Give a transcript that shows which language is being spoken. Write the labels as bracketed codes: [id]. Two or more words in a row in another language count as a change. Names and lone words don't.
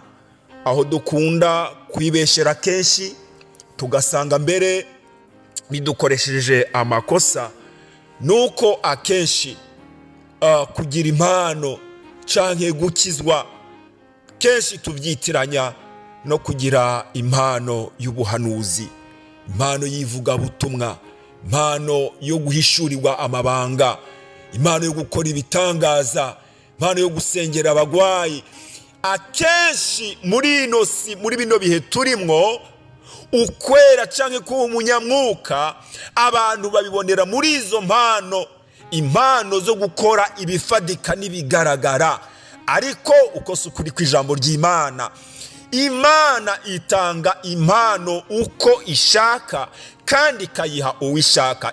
[rn] Aho dukunda kwibeshera kenshi tugasanga mbere bidukoresheje amakosa, nuko akenshi kugira impano canke gukizwa kenshi tubyitiranya no kugira impano y'ubuhanuzi, impano y'ivugabutumwa, impano yo guhishurirwa amabanga, impano yo gukora ibitangaza, impano yo gusengera abagwayi. Akenshi muri bino bihe turimwo, ukwera canke kuba umunyamwuka abantu babibonera muri izo mpano, impano zo gukora ibifadika n'ibigaragara. Ariko uko sukuri kw'ijambo ry'Imana, Imana itanga impano uko ishaka kandi ikayiha uwishaka.